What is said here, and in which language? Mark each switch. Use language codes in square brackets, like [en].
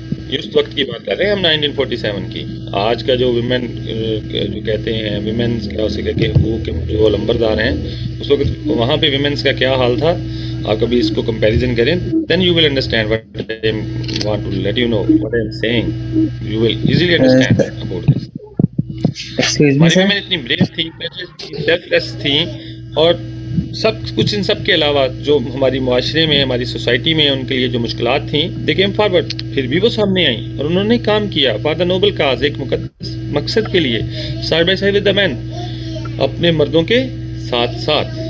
[ur] یہ اس وقت کی بات کر رہے ہیں ہم 1947 کی. آج کا جو ویمن جو کہتے ہیں ویمنس کے حقوق کے جو لمبردار ہیں, اس وقت وہاں پہ ویمنس کا کیا حال تھا, آپ کبھی اس کو کمپیریزن کریں, [en] then you will understand what I want to let you know, what I am saying. You will easily understand about this. [ur] ہماری ویمن اتنی بریو تھیں, سیلف لیس تھیں, اور سب کچھ ان سب کے علاوہ جو ہماری معاشرے میں, ہماری سوسائٹی میں ان کے لیے جو مشکلات تھیں, [en] they came forward, [ur] پھر بھی وہ سامنے آئیں اور انہوں نے کام کیا [en] for the noble cause, [ur] ایک مقدس مقصد کے لیے, [en] side by side with the men, [ur] اپنے مردوں کے ساتھ ساتھ.